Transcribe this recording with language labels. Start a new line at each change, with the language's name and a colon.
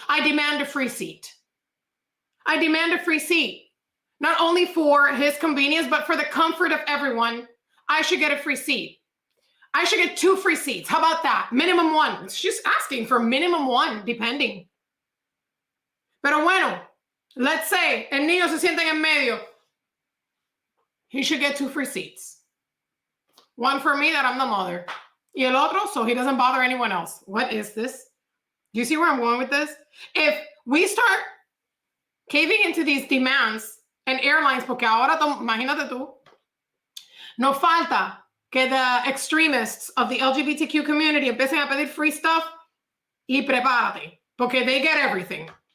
English: I demand a free seat. I demand a free seat. Not only for his convenience, but for the comfort of everyone. I should get a free seat. I should get 2 free seats. How about that? Minimum 1. She's asking for minimum 1, depending.
Spanish: Pero bueno,
English: let's say
Spanish: el niño se sienta en medio.
English: He should get 2 free seats. 1 for me that I'm the mother.
Spanish: Y el otro
English: so he doesn't bother anyone else. What is this? Do you see where I'm going with this? If we start caving into these demands and airlines,
Spanish: porque ahora, imagínate tú, no falta que
English: the extremists of the LGBTQ community
Spanish: empiecen a pedir
English: free stuff
Spanish: y prepárate, porque
English: they get everything.